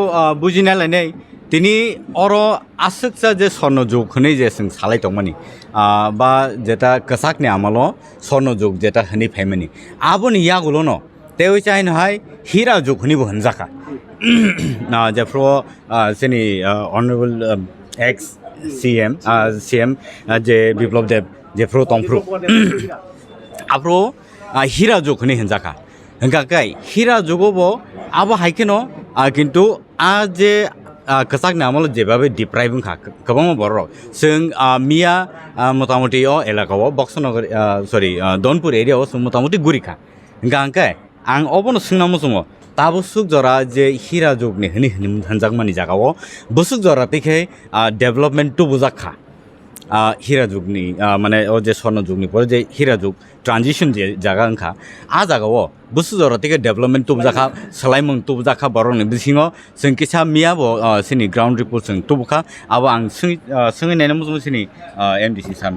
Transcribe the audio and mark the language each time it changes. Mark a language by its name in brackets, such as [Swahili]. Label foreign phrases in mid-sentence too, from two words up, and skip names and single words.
[Kok Borok] बुजिना लायनाय तिनि अर आसकसा जे स्वर्ण जुग हनै जे जों सालाय दंमानि बा जेता कसाकनि आमालो स्वर्ण जुग जेता हनै फायमानि आबुनि यागुलो न तेवै चाइन हाय हीरा जुग हनिबो हनजाखा ना जेफ्रो जोंनि [English] honorable ex CM [Kok Borok] जे बिप्लब देव जेफ्रो तंफ्रु आफ्रो हीरा जुग हनै हनजाखा हंगाकाय हीरा जुगबो आबो हायकेनो [Bangla] কিন্তু যে [Kok Borok] kesak namal jebabe depriving khak kabang borok sing mia motamuti o elakawo boxonogar sorry Dhanpur area o motamuti gurikha gangkai ang obono singnamu sungo tabusuk jora je hira jogni hini hanjakmani jagao busuk jora tikhe development to bujakha hira jugni mane o je sorno jugni pore je hira jug transition je jaga angkha a jagao busu jora tike development to bujakha salaimung to bujakha borong bisingo sing kisa mia bo sini [English] ground report [Kok Borok] sing to bukha abo ang sing nene musum sini MDC sarno